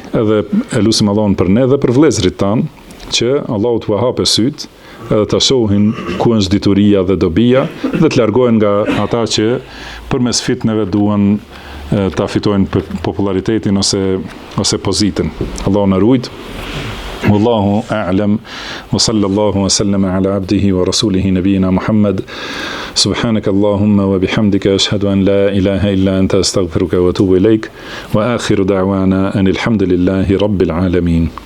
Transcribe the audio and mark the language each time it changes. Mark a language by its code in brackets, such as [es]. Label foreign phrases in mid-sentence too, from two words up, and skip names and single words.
[sq] Edhe e lutim Allahun për ne dhe për vëllezërit tanë, që Allahu t'u hapë syt, edhe ta shohin ku është dituria dhe dobia dhe të largohen nga ata që përmes fitneve duan ta fitojnë popularitetin ose pozitën. Allahu na ruaj. [ar] والله أعلم وصلى الله وسلم على عبده ورسوله نبينا محمد. سبحانك اللهم وبحمدك أشهد أن لا إله إلا أنت أستغفرك وأتوب إليك وآخر دعوانا أن الحمد لله رب العالمين.